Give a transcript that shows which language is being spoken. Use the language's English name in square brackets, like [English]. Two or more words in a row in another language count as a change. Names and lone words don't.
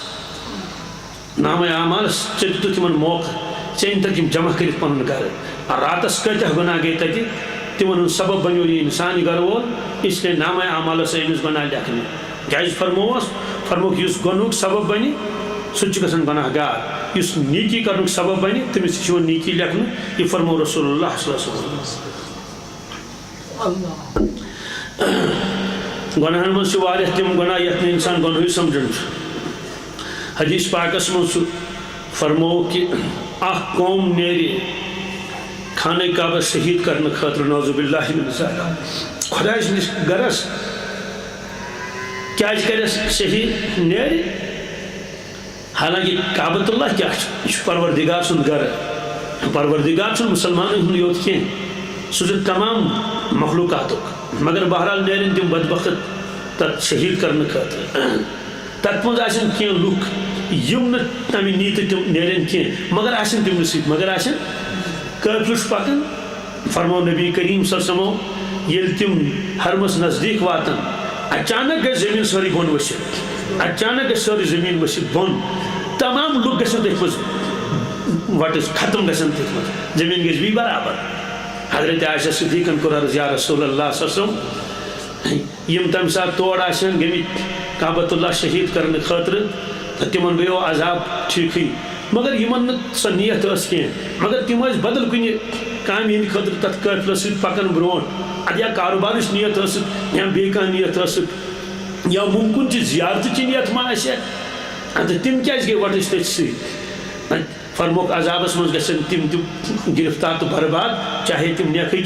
[Kashmiri] ژےٚ دِتُتھ تِمن موقعہٕ ژےٚ أنۍ تَکھ یِم جمع کٔرِتھ پنُن گرٕ راتس کۭتیاہ گۄناہ گٔے تَتہِ تِمن ہُنٛد سبب بنیو یہِ اِنسانہِ گرٕ وول اس لیے نامے اعمالس آیہِ أمِس گۄناہ لیکھنہٕ کیازِ فرمووُکھ یُس گۄنہُک سبب بنہِ سُہ تہِ چھُ گژھان گۄناہ گار یُس نیکی کرنُک سبب بنہِ تٔمِس تہِ چھُ یِوان نیکی لیکھنہٕ یہِ فرموو رسول اللہ [Arabic] صلی اللہ علیہ وسلم [Kashmiri] گۄناہن منٛز چھِ واریاہ تِم گۄناہ یتھ نہٕ اِنسان گۄنہٕے سمجھان چھُ حدیث پاکس منٛز چھُ فرموو کہِ اکھ قوم نیرِ خانہ کعبس شہید کرنہٕ خٲطرٕ [Arabic] نعوذ باللہ من ذالک [Kashmiri] خۄداے سٕنٛدِس گرس کیازِ کرٮ۪س شہید نیرِ حالانکہ کعبۃ اللہ [Urdu] کیا یہ [Kashmiri] پروردگار سند گھر پروردگار چھُنہٕ مُسلمانن ہُنٛد یوت کینٛہہ سُہ چھُ تمام مخلوقاتُک مگر بہرحال نیرن تِم بدبخت تتھ شہید کرنہٕ خٲطرٕ تتھ منٛز آسن کینٛہہ لُکھ یِم نہٕ تمہِ نیٖتہٕ تِم نیرن کینٛہہ مگر آسن تِمنٕے سۭتۍ مگر آسن قٲفلہٕ چھُ پکان فرمو نبی کریم [Arabic] صلی اللہ علیہ وسلم [Kashmiri] ییٚلہِ تِم حرمس نزدیٖک واتن اچانک گژھِ زٔمیٖن سٲرٕے بۄن ؤسِتھ اچانک گژھِ سٲرٕے زٔمیٖن ؤسِتھ بۄن تمام لُکھ گژھن تٔتھۍ منٛز وٹس ختم گژھن تٔتھۍ منٛز زٔمیٖن گژھِ بیٚیہِ برابر حضرت عائشہ صدیقن کوٚر عرض [Arabic] یا رسول اللہ صلی اللہ علیہ وسلم [Kashmiri] یِم تمہِ ساتہٕ تور آسن گٔمٕتۍ کعبۃ اللہ شہید کرنہٕ خٲطرٕ تہٕ تِمن گٔیو عذاب ٹھیٖکھٕے مگر یِمن نہٕ سۄ نیت ٲس کینٛہہ مگر تِم ٲسۍ بدل کُنہِ کامہِ ہِنٛدِ خٲطرٕ تتھ قٲفلس سۭتۍ پکان برونٛٹھ ادٕ یا کاروبارٕچ نیت ٲسٕکھ یا بیٚیہِ کانٛہہ نیت ٲسٕکھ یا ممکن چہِ زیارتٕچ نیت ما آسٮ۪کھ ادٕ تِم کیازِ گٔے وٹٕس تٔتھۍ سۭتۍ فرموکھ عذابس منٛز گژھن تِم تہِ گرفتار تہٕ برباد چاہے تِم نیکھٕے